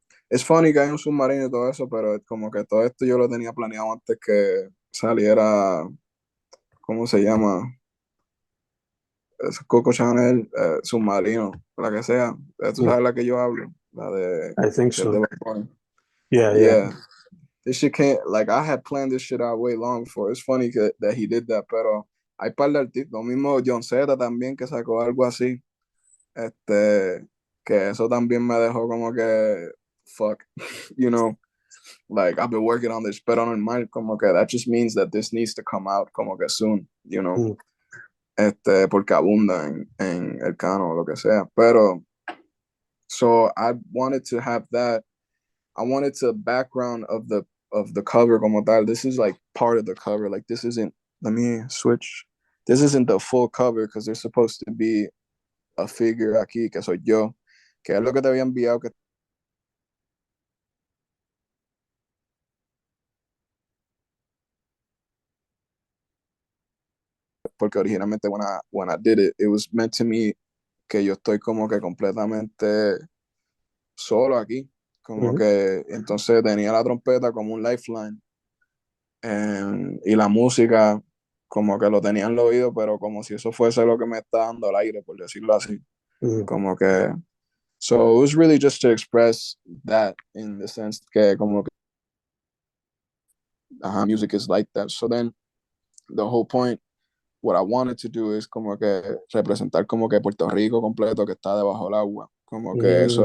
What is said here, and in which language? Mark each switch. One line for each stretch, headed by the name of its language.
Spanish: Es funny que hay un submarino y todo eso, pero como que todo esto yo lo tenía planeado antes que saliera, ¿cómo se llama? Es Coco Chanel, submarino, la que sea. Tú Mm. sabes la que yo hablo, la de
English: I think
Spanish: que es de
English: so.
Spanish: Bad Bunny.
English: Yeah, yeah. Yeah, this shit can't, like I had planned this shit out way long before. It's funny that he did that,
Spanish: pero hay par de artistas, lo mismo John Z también que sacó algo así, que eso también me dejó como que,
English: fuck, you know. Like I've been working on this,
Spanish: pero normal, como que
English: that just means that this needs to come out
Spanish: como que
English: soon, you know, Mm.
Spanish: porque abunda en el canon o lo que sea.
English: Pero, so I wanted to have that. I wanted to background of the cover
Spanish: como tal.
English: This is like part of the cover. Like this isn't. Let me switch. This isn't the full cover because there's supposed to be a figure
Spanish: aquí que soy yo, que es lo que te había enviado que porque originalmente
English: when I did it, it was meant to me
Spanish: que yo estoy como que completamente solo aquí. como ujú, que entonces tenía la trompeta como un lifeline y la música como que lo tenía en el oído, pero como si eso fuese lo que me está dando el aire, por decirlo así. ujú, Como que,
English: so it was really just to express that in the sense
Spanish: que como que,
English: music is like that. So then the whole point, what I wanted to do is
Spanish: como que representar como que Puerto Rico completo que está debajo del agua. Como que eso